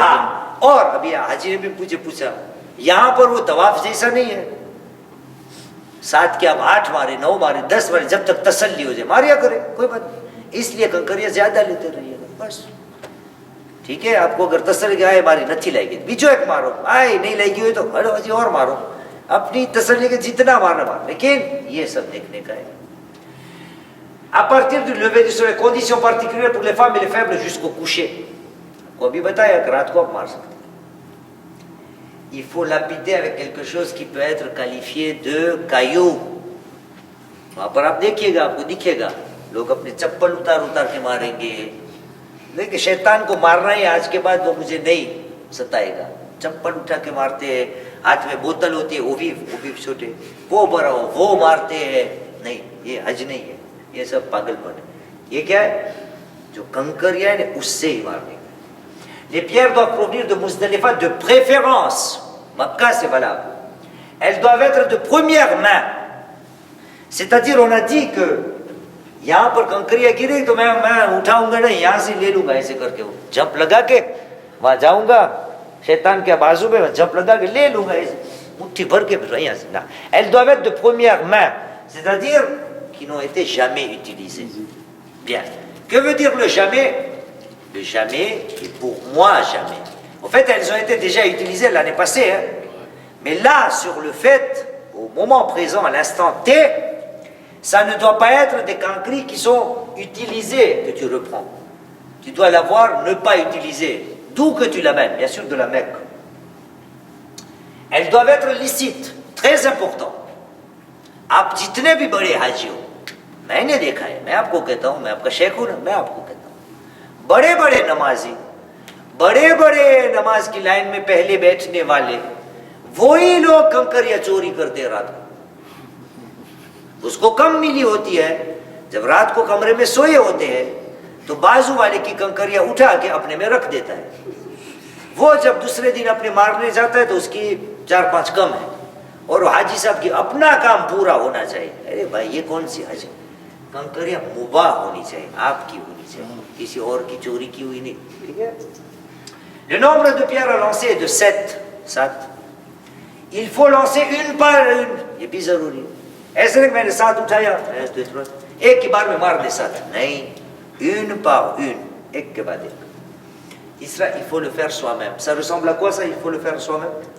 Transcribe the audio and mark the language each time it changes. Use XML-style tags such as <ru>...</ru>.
<hi>हाँ, और अभी हाजी ने भी मुझे पूछा, यहाँ पर वो तवाफ जैसा नहीं है, 7 के आप 8 मारे, 9 मारे, 10 मारे, जब तक तसल्ली हो जाए मारिया करे, कोई बात नहीं। इसलिए कंकरिया ज्यादा लेते रहिएगा बस, ठीक है। आपको अगर तसल्ली के आए मारी नहीं लगेगी, बीजो एक मारो, आए नहीं लगी हुई तो हटो हजी और मारो, अपनी तसल्ली के जितना मारना मार, लेकिन ये सब देखने का है।</hi> <fr>À partir du lever du soleil, conditions particulières pour les femmes et les faibles jusqu'au coucher.</fr> <hi>आपको अभी बताया कि रात को आप मार सकते हैं।</hi> <fr>Il faut lapider avec quelque chose qui peut être qualifié de caillou.</fr> <hi>वहां पर आप देखिएगा, आपको दिखेगा लोग अपने चप्पल उतार उतार के मारेंगे। देखिए शैतान को मारना ही आज के बाद वो मुझे नहीं सताएगा। चप्पल उठा के मारते हैं, हाथ में बोतल होती है वो भी छोटे, वो बड़ा हो वो मारते हैं, नहीं ये हज नहीं है, ये सब पागलपन है। ये क्या है, जो कंकरिया है उससे ही मारने का।</hi> <fr>Les pierres doivent provenir de Muzdalifa de préférence, Makkah c'est valable, elles doivent être de première main, c'est-à-dire on a dit que</fr> <hi>यहाँ पर कंकरिया गिरे तो मैं उठाऊंगा नहीं, यहाँ से ले लूंगा ऐसे करके, वो जंप लगा के वहां जाऊंगा शैतान के बाजू में, जंप लगा के ले लूंगा ऐसे मुट्ठी भर के, फिर यहाँ से ना।</hi> <fr>elles doivent être de première main, c'est-à-dire qui n'ont été jamais utilisées. Bien. Que veut dire le jamais? Le jamais et pour moi jamais. En fait, elles ont été déjà utilisées l'année passée, hein. Mais là, sur le fait, au moment présent, à l'instant T, ça ne doit pas être des cancris qui sont utilisés que tu reprends. Tu dois l'avoir ne pas utilisé. D'où que tu l'amènes, bien sûr de la Mecque. Elles doivent être licites, très important.</fr> <hi>आप जितने भी बड़े हाजी हो, मैंने देखा है, मैं आपको कहता हूँ, मैं आपका शेख हूँ ना, मैं आपको कहता हूँ, बड़े बड़े नमाजी, बड़े बड़े नमाज की लाइन में पहले बैठने वाले, वही लोग कंकरिया चोरी करते रात को। उसको कम मिली होती है, जब रात को कमरे में सोए होते हैं तो बाजू वाले की कंकरिया उठा के अपने में रख देता है। वो जब दूसरे दिन अपने मारने जाता है तो उसकी 4-5 कम है, और हाजी साहब की अपना काम पूरा होना चाहिए। अरे भाई ये कौन सी हज, कंकरिया मुबाह होनी चाहिए, आपकी होनी चाहिए, किसी और की चोरी की हुई नहीं, ठीक है।</hi> <fr>Le nombre de pierres à lancer est de 7. Il faut lancer une par une,</fr> <hi>ये भी जरूरी है। ऐसे नहीं मैंने 7 उठाया, एक की बार में मार दे 7, नहीं,</hi> <fr>une par une,</fr> <hi>एक के बाद एक। तीसरा,</hi> <fr>il faut le faire soi-même. Ça ressemble à quoi ça, il faut le faire soi-même?</fr>